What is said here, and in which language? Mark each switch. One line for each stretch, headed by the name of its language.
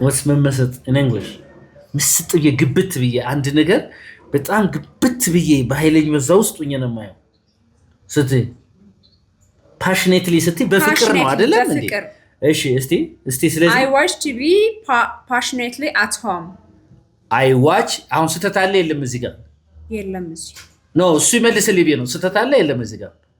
English: what's
Amharic: መመሰጥ
English: in English
Amharic: ምስጥ የግብት ብዬ አንድ ነገር በጣም ግብት ብዬ በኃይለኝ በዛ ውስጥ ሆኜ ነው የማየው ስትይ passionately ስትይ በፍቅር ነው አይደለም እንዴ እሺ እስቲ ስለዚህ
English: I watch TV passionately at home I watch
Amharic: አሁን ስተት አለ የለም እዚህ ጋር የለም እዚህ ኖ እሱ ይመልስልኝ ነው ስተት አለ የለም እዚህ ጋር